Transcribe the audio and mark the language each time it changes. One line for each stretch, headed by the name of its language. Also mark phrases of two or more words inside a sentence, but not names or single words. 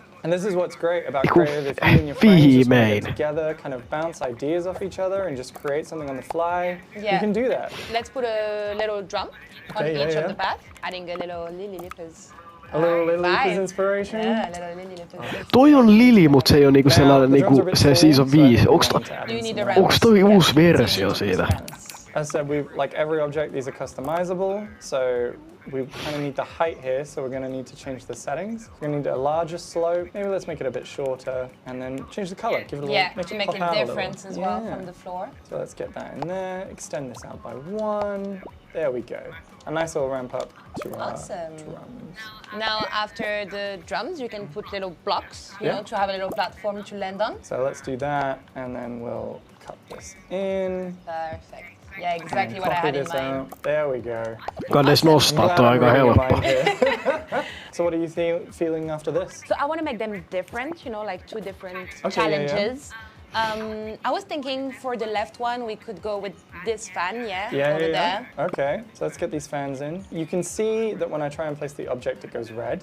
English: And this is what's great about
Finnish: Niinku
English: creative. If you and your friends just want to
Finnish: viimein.
English: get together, kind of bounce ideas off each other, and just create something on the fly, you Yeah. can do that. Let's put a little drum on Okay, each yeah. of the path, adding a little lily lippers. A little Lily's vibe. inspiration. Yeah, a little lily lippers.
Finnish: Toi on Lili, mut se ei oo niinku sellainen
English: Now, the drums
Finnish: niinku
English: are a bit
Finnish: se
English: tall, season so I 5. think
Finnish: Onks,
English: we need to add in You need some a more.
Finnish: onks toi uusi versio siitä?
English: As I said, like every object, these are customizable. So we kind of need the height here, so we're going to need to change the settings. We're going to need a larger slope. Maybe let's make it a bit shorter, and then change the color. Give it a little, Yeah, make to it make pop a out difference little. as well Yeah. from the floor. So let's get that in there. Extend this out by 1. There we go. A nice little ramp up to our Awesome. drums. Now, after the drums, you can put little blocks, you Yeah. know, to have a little platform to land on. So let's do that, and then we'll cut this in. Perfect. Yeah, exactly and what I copy had in this mind. out. There we go.
Finnish: Kannes nostaa, toi on aika helppo.
English: So what are you feeling after this? So I want to make them different, you know, like two different Okay, yeah, yeah. challenges. I was thinking for the left one, we could go with this fan, over there. Okay, so let's get these fans in. You can see that when I try and place the object, it goes red.